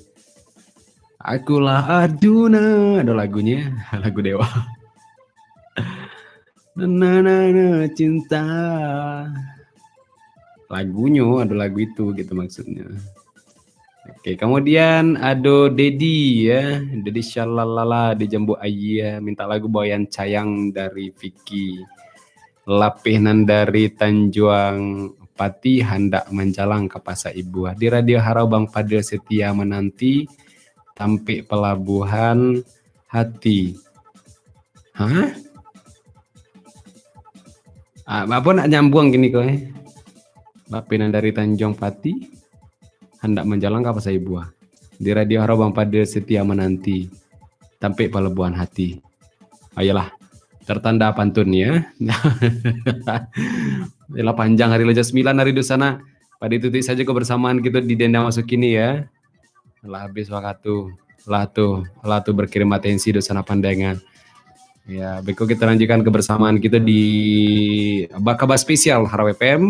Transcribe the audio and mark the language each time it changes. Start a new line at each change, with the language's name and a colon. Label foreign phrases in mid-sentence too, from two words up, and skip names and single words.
Indonesian: Akulah Arjuna, ada lagunya, lagu Dewa. Nana cinta, lagunya ada lagu itu gitu maksudnya. Oke, kemudian ada Dedi ya, Dedi Shalalala di Jambu Ayia minta lagu Boyan Cayang dari Vicky. Lapihan dari Tanjuang Pati hendak menjalang ke Pasar Ibu. Di Radio Harau Bang Padil setia menanti sampai pelabuhan hati. Hah? Apa nak nyambung gini kok Lapinan dari Tanjung Pati hendak menjalang ke Pasar Ibu. Di Radio Harau Bang Padil setia menanti sampai pelabuhan hati. Ayolah, tertanda pantun ya. Yalah panjang hari Leja 9 hari di sana. Pada titik saja kebersamaan kita di denda masuk ini ya.
Minangkabau: Lah habis waktu. Lah tuh berkirim atensi dosana pandangan. Ya, beko kita lanjutkan kebersamaan kita di Bakaba spesial Haro FM.